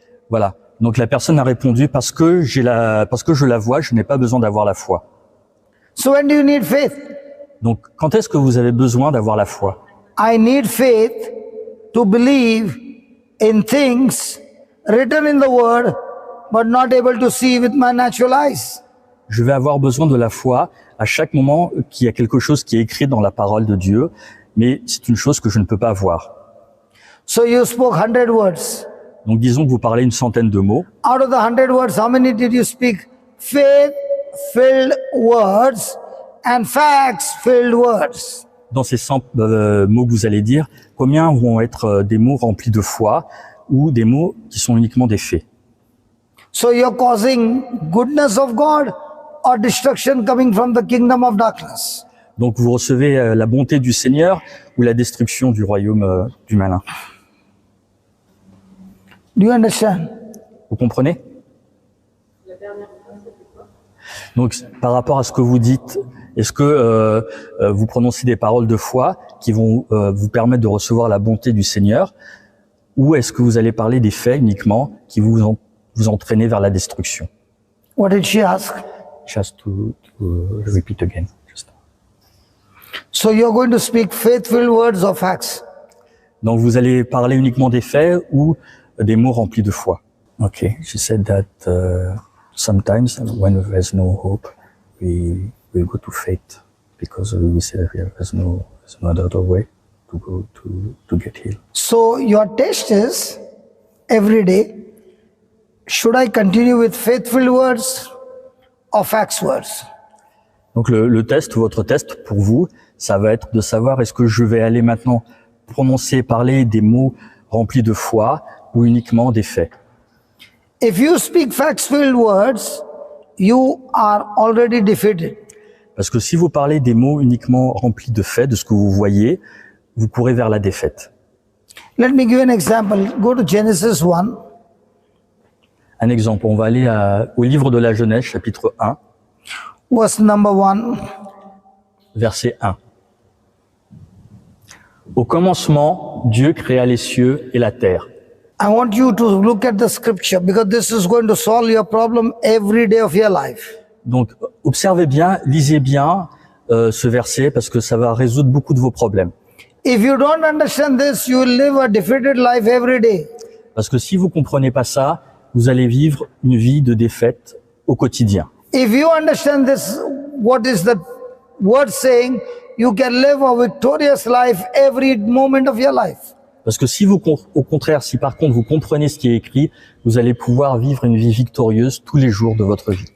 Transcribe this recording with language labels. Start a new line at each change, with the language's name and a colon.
French: voilà. Donc la personne a répondu parce que je la vois, je n'ai pas besoin d'avoir la foi.
English: So when do you need faith?
French: Donc quand est-ce que vous avez besoin d'avoir la foi?
English: I need faith to believe in things written in the word but not able to see with my natural eyes.
French: Je vais avoir besoin de la foi à chaque moment qu'il y a quelque chose qui est écrit dans la parole de Dieu, mais c'est une chose que je ne peux pas voir.
English: So you spoke 100 words.
French: Donc disons que vous parlez une centaine de mots.
English: Out of the 100 words, how many did you speak? Faith-filled words and facts-filled words.
French: Dans ces 100 mots que vous allez dire, combien vont être des mots remplis de foi ou des mots qui sont uniquement des faits?
English: So you're causing goodness of God or destruction coming from the kingdom of darkness.
French: Donc vous recevez la bonté du Seigneur ou la destruction du royaume du malin.
English: Do you understand?
French: Vous comprenez? Donc par rapport à ce que vous dites, est-ce que vous prononcez des paroles de foi qui vont vous permettre de recevoir la bonté du Seigneur, ou est-ce que vous allez parler des faits uniquement qui vous entraîner vers la destruction?
English: What did she ask? Just to repeat again. So you're going to speak faith-filled words or facts.
French: Donc vous allez parler uniquement des faits ou des mots remplis de foi.
English: Okay, she said that sometimes when there's no hope, we go to faith because we say there's no other way to go to get healed. So your test is every day, should I continue with faith-filled words or facts words?
French: Donc le test, votre test pour vous, ça va être de savoir est-ce que je vais aller maintenant parler des mots remplis de foi ou uniquement des faits.
English: If you speak facts-filled words, you are already defeated.
French: Parce que si vous parlez des mots uniquement remplis de faits, de ce que vous voyez, vous courez vers la défaite.
English: Let me give an example. Go to Genesis 1.
French: Un exemple, on va aller au livre de la Genèse, chapitre 1,
English: Verse number 1.
French: verset 1. Au commencement, Dieu créa les cieux et la terre.
English: I want you to look at the scripture because this is going to solve your problem every day of your life.
French: Donc, observez bien, lisez bien ce verset parce que ça va résoudre beaucoup de vos problèmes.
English: If you don't understand this, you will live a defeated life every day.
French: Parce que si vous comprenez pas ça, vous allez vivre une vie de défaite au quotidien.
English: If you understand this, what is the word saying, you can live a victorious life every moment of your life.
French: Parce que si vous, au contraire, si par contre vous comprenez ce qui est écrit, vous allez pouvoir vivre une vie victorieuse tous les jours de votre vie.